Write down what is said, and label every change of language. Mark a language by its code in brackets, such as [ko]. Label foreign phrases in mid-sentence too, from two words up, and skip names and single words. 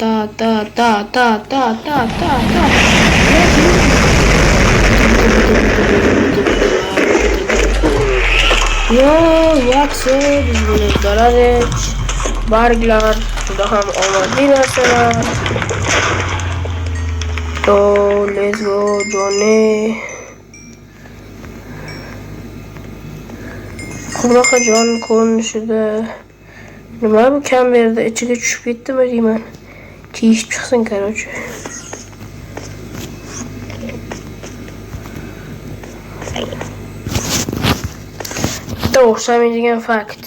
[uz] Yo, yaxshi, biz buni uddaladik. Barglar juda ham omadli narsalar. [en] So, let's go, Johnny. [uz] Qanaqa jon ko'rinishida. Nima bu kamerada ichiga tushib ketdimi deyman. Tiyishib chiqsin, короче. Bitta o'xshamaydigan fakt.